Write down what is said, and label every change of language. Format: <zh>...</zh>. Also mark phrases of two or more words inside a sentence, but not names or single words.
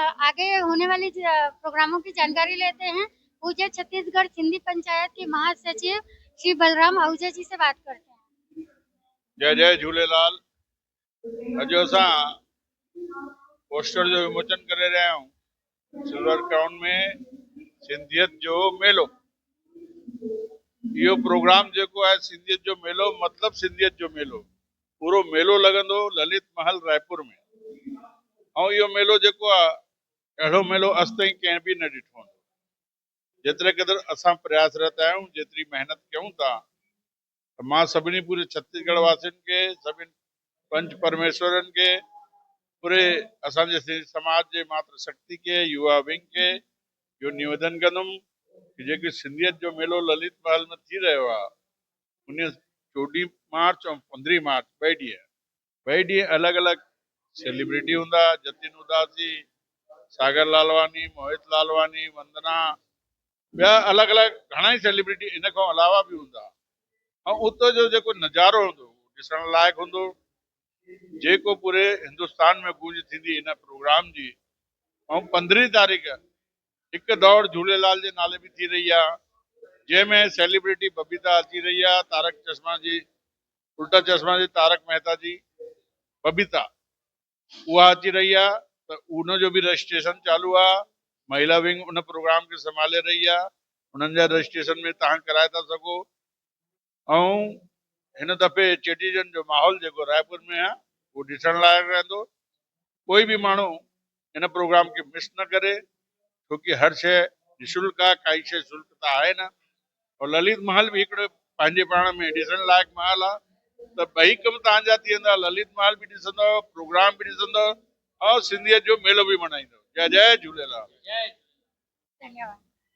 <hi>आगे होने वाली प्रोग्रामों की जानकारी लेते हैं। पूज्य छत्तीसगढ़ सिंधी पंचायत के महासचिव श्री बलराम आहूजा जी से बात करते हैं।</hi> <sd>जय जय झूलेलाल। अॼु असां पोस्टर जो विमोचन करे रहिया आहियूं सिल्वर क्राउन में सिंधियत जो मेलो। इहो प्रोग्राम जेको आहे सिंधियत जो मेलो मतिलब सिंधियत जो मेलो, पूरो मेलो लॻंदो ललित महल रायपुर में। ऐं इहो मेलो जेको आहे अहिड़ो मेलो अॼु ताईं कंहिं बि न ॾिठो आहे। जेतिरे क़दुरु असां प्रयासरत आहियूं, जेतिरी महिनत कयूं था, मां सभिनी पूरे छत्तीसगढ़ वासियुनि खे, सभिनी पंच परमेश्वरनि खे, पूरे असांजे सिंधी समाज जे मातृ शक्ति के युवा विंग के इहो निवेदन कंदुमि कि जेकी सिंधियत जो मेलो ललित महल में थी रहियो आहे, उन 14 मार्च ऐं 15 मार्च ॿई ॾींहं अलॻि अलॻि सेलिब्रिटी हूंदा। जतिन उदासी, सागर लालवानी, मोहित लालवानी, वंदना, ॿिया अलॻि अलॻि घणा ई सेलिब्रिटी इन खां अलावा बि हूंदा। ऐं उतो जो जेको नज़ारो हूंदो ॾिसण लाइक़ु हूंदो, जेको पूरे हिंदुस्तान में गूंज थींदी इन प्रोग्राम जी। ऐं 15 तारीख़ हिकु दौड़ झूलेलाल जे नाले बि थी रही आहे, जंहिंमें सेलिब्रिटी बबीता अची रही आहे, तारक चश्मा जी, उल्टा चश्मा जी तारक मेहता जी बबीता उहा अची रही आहे। त उनजो बि रजिस्ट्रेशन चालू आहे। महिला विंग उन प्रोग्राम खे संभाले रही आहे। उन्हनि जा रजिस्ट्रेशन में तव्हां कराए था सघो। ऐं हिन दफ़े चेटीचंड जो माहौल जेको रायपुर में आहे उहो ॾिसण लाइक़ु रहंदो। कोई बि माण्हू हिन प्रोग्राम खे मिस न करे, छोकी हर शइ निशुल्क आहे, काई शइ शुल्क त आहे न। और ललित महल बि हिकिड़ो पंहिंजे पाण में ॾिसण लाइक़ु महल आहे। त ॿई कम तव्हांजा थी वेंदा, ललित महल बि ॾिसंदव, प्रोग्राम बि ॾिसंदव और सिंधियत जो मेलो बि मनाईंदव। जय जय झूलेलाल। धन्यवाद।</sd>